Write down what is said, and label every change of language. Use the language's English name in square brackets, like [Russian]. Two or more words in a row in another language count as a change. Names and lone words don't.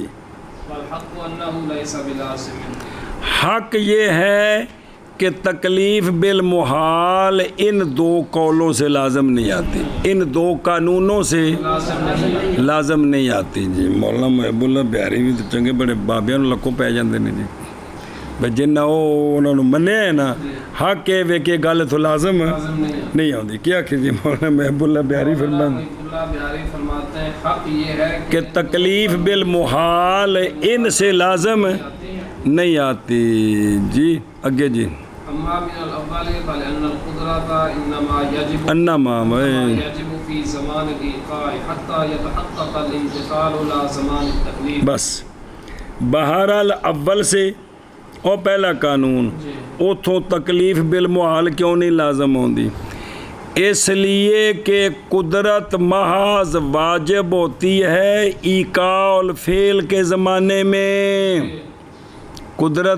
[Arabic] والحق انہ لیس بلازم، [Urdu] حق یہ ہے کہ تکلیف بالمحال ان دو قولوں سے لازم نہیں آتی، ان دو قانونوں سے لازم نہیں آتی جی۔ [Punjabi] مولانا محب اللہ بہاری بھی تو چنگے بڑے بابیاں نوں لکھوں پی جاندے نے جی، بھئی جنہ انہوں نے منیا ہے نا حق ہے وے کہ گل تو [Urdu] لازم نہیں آتی۔ کیا کہ جی مولانا محب اللہ بہاری فرماتے ہیں حق یہ ہے کہ تکلیف بالمحال ان سے لازم نہیں آتی جی۔ [Punjabi] اگے جی [Arabic] اما من الاول فلان القدرة انما انما يجب في زمان الايقاع حتى يتحقق الامتثال لا زمان التكليف، [Urdu] بس بہرحال اول سے [Punjabi] او پہلا قانون اتھوں تکلیف بالمحال کیوں نہیں لازم ہوندی، [Urdu] اس لیے کہ قدرت محض واجب ہوتی ہے ایقاع الفعل کے زمانے میں، قدرت